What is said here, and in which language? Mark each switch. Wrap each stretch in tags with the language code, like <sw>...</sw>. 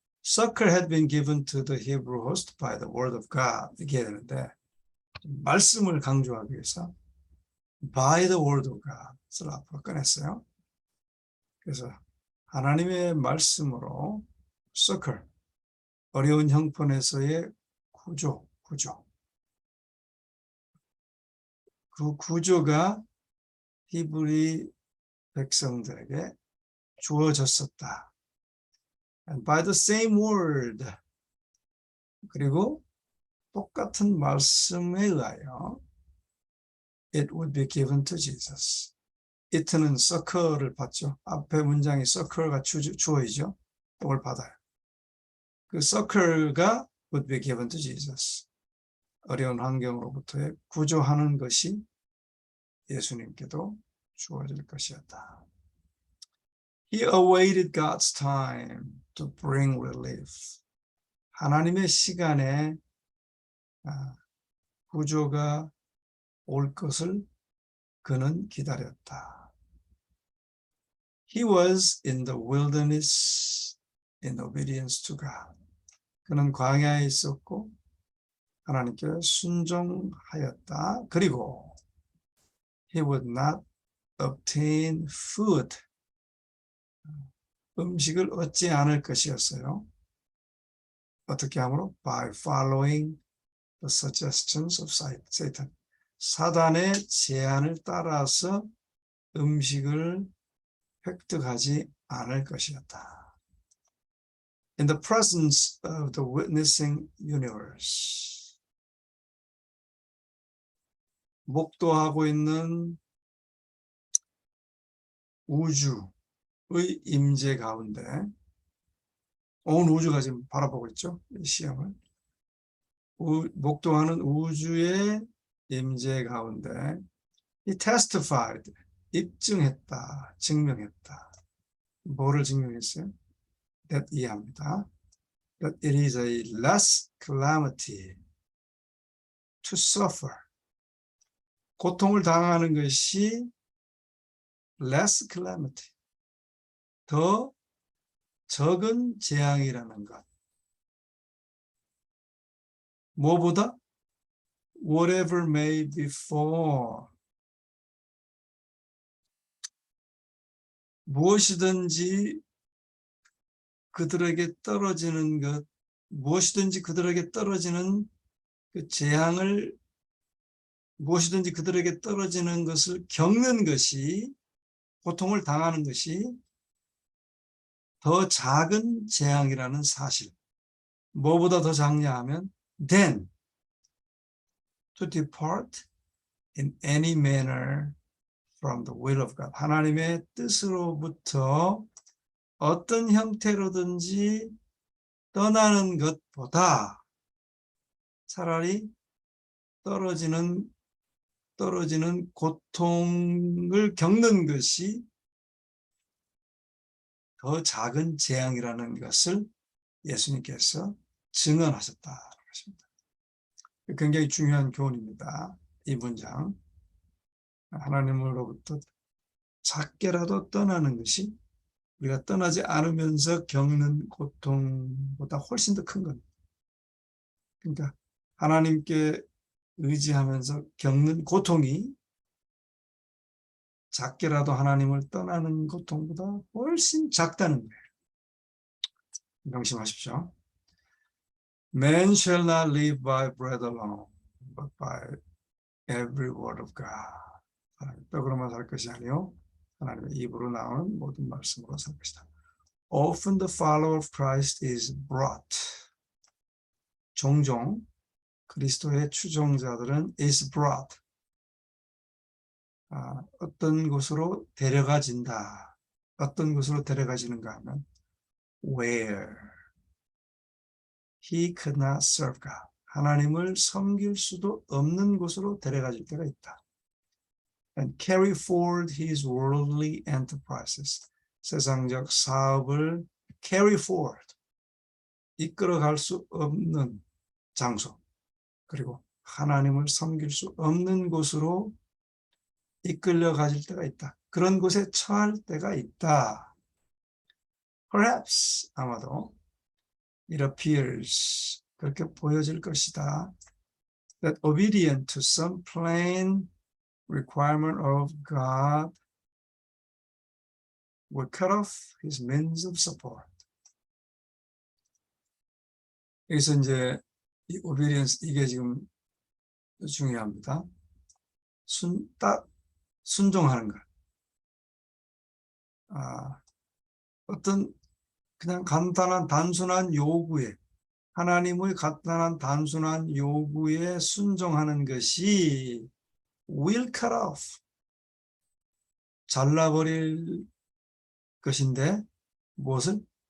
<en>Succor had been given to the Hebrew host by the word of God.</en> <ko>이게 되는데 말씀을 강조하기 위해서</ko> <en>by the word of God</en> <ko>을 앞으로 꺼냈어요. 그래서 하나님의 말씀으로 circle, 어려운 형편에서의 구조. 그 구조가 히브리 백성들에게 주어졌었다.</ko> <en>And by the same word,</en> <ko>그리고 똑같은 말씀에 의하여</ko> <en>it would be given to Jesus.</en> <ko>it는 circle을 받죠. 앞에 문장이 circle가 주어이죠. 그걸 받아요. 그 circle가</ko> <en>would be given to Jesus.</en> <ko>어려운 환경으로부터의 구조하는 것이 예수님께도 주어질 것이었다.</ko> <en>He awaited God's time to bring relief.</en> <ko>하나님의 시간에 구조가 올 것을 그는 기다렸다.</ko> <en>He was in the wilderness in obedience to God.</en> <ko>그는 광야에 있었고 하나님께 순종하였다.</ko> <en>그리고 he would not obtain food.</en> <ko>음식을 얻지 않을 것이었어요. 어떻게 하므로?</ko> <en>By following the suggestions of Satan.</en> <ko>사단의 제안을 따라서 음식을 획득하지 않을 것이었다.</ko> <en>In the presence of the witnessing universe.</en> <ko>목도하고 있는 우주의 임재 가운데 온 우주가 지금 바라보고 있죠. 이 시험을. 목도하는 우주의 임재 가운데</ko> <en>he testified,</en> <ko>입증했다, 증명했다. 뭐를 증명했어요? that 이해합니다.</ko> <en>that it is a less calamity to suffer.</en> <ko>고통을 당하는 것이</ko> <en>less calamity,</en> <ko>더 적은 재앙이라는 것. 뭐보다?</ko> <en>whatever may befall.</en> <ko>무엇이든지 그들에게 떨어지는 것, 무엇이든지 그들에게 떨어지는 그 재앙을, 무엇이든지 그들에게 떨어지는 것을 겪는 것이, 고통을 당하는 것이 더 작은 재앙이라는 사실. 뭐보다 더 작냐 하면</ko> <en>then to depart in any manner from the will of God.</en> <ko>하나님의 뜻으로부터 어떤 형태로든지 떠나는 것보다 차라리 떨어지는 고통을 겪는 것이 더 작은 재앙이라는 것을 예수님께서 증언하셨다는 것입니다. 굉장히 중요한 교훈입니다. 이 문장. 하나님으로부터 작게라도 떠나는 것이 우리가 떠나지 않으면서 겪는 고통보다 훨씬 더 큰 겁니다. 그러니까 하나님께 의지하면서 겪는 고통이 작게라도 하나님을 떠나는 고통보다 훨씬 작다는 거예요. 명심하십시오.</ko> <en>Man shall not live by bread alone, but by every word of God.</en> <ko>떡으로만 살 것이 아니요 하나님의 입으로 나오는 모든 말씀으로 살 것이다.</ko> <en>Often the follower of Christ is brought.</en> <ko>종종 그리스도의 추종자들은</ko> <en>is brought.</en> <ko>어떤 곳으로 데려가진다. 어떤 곳으로 데려가지는가 하면</ko> <en>where he could not serve God.</en> <ko>하나님을 섬길 수도 없는 곳으로 데려가질 때가 있다.</ko> <en>And carry forward his worldly enterprises.</en> <ko>세상적 사업을</ko> <en>carry forward.</en> <ko>이끌어갈 수 없는 장소. 그리고 하나님을 섬길 수 없는 곳으로 이끌려 가질 때가 있다. 그런 곳에 처할 때가 있다.</ko> <en>Perhaps,</en> <ko>아마도</ko> <en>it appears,</en> <ko>그렇게 보여질 것이다.</ko> <en>that obedient to some plain requirement of God would cut off his means of support.</en> <ko>여기서 이제 이 obedience 이게 지금 중요합니다. 순종하는 것. 어떤 그냥 간단한 단순한 요구에 하나님의 간단한 단순한 요구에 순종하는 것이</ko> <en>will cut off</en> <ko>잘라버릴 것인데 무엇을?</ko>